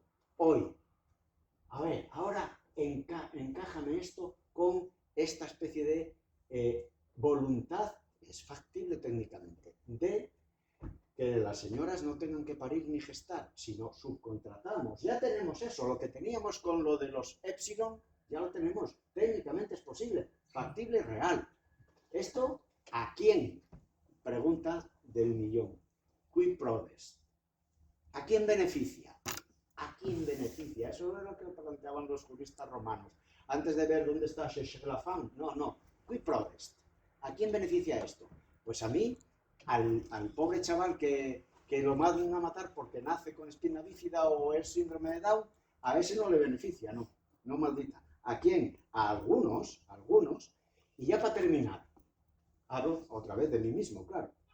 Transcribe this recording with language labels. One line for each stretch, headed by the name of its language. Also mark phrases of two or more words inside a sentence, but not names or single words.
Spanish: Hoy, a ver, ahora encájame esto con esta especie de voluntad, es factible técnicamente, de que las señoras no tengan que parir ni gestar, sino subcontratamos. Ya tenemos eso, lo que teníamos con lo de los Epsilon, ya lo tenemos, técnicamente es posible, factible, real. ¿Esto a quién? Pregunta del millón.
Latin: Quid prodest?
Spanish: ¿A quién beneficia? ¿A quién beneficia? Eso es lo que planteaban los juristas romanos. Antes de ver dónde está Sheshlafan. No.
Latin: Quid prodest?
Spanish: ¿A quién beneficia esto? Pues a mí, al pobre chaval que lo mandan a matar porque nace con espina bífida o es síndrome de Down, a ese no le beneficia, no maldita. ¿A quién? A algunos. Y ya para terminar, hablo otra vez de mí mismo, claro.